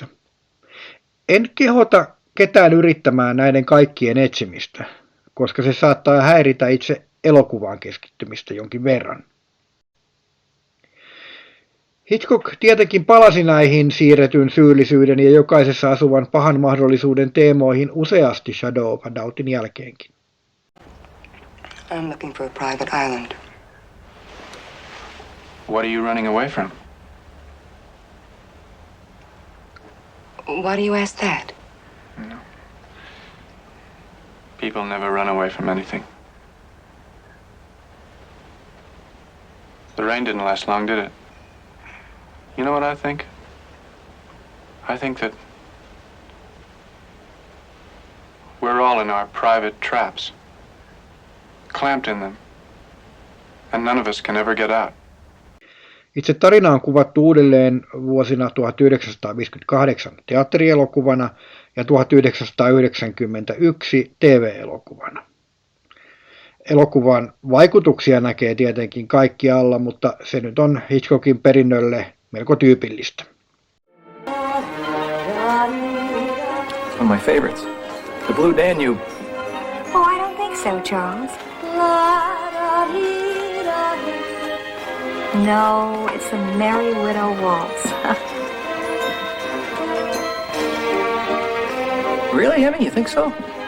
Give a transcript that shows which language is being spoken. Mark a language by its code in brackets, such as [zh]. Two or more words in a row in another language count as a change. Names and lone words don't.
[fi] En kehota ketään yrittämään näiden kaikkien etsimistä, koska se saattaa häiritä itse elokuvaan keskittymistä jonkin verran. Hitchcock tietenkin palasi näihin siirretyn syyllisyyden ja jokaisessa asuvan pahan mahdollisuuden teemoihin useasti Shadow of a Doubtin jälkeenkin. [en] I'm looking for a private island. What are you running away from? Why do you ask that? No. People never run away from anything. The rain didn't last long, did it? You know what I think? I think that we're all in our private traps, clamped in them, and none of us can ever get out. [fi] Itse tarina on kuvattu uudelleen vuosina 1958 teatterielokuvana ja 1991 TV-elokuvana. Elokuvan vaikutuksia näkee tietenkin kaikkialla, mutta se nyt on Hitchcockin perinnölle melko tyypillistä. [en] One of my favorites, The Blue Danube. Oh, I don't think so, Charles. No, it's the Merry Widow Waltz. Really, Emmy? You think so?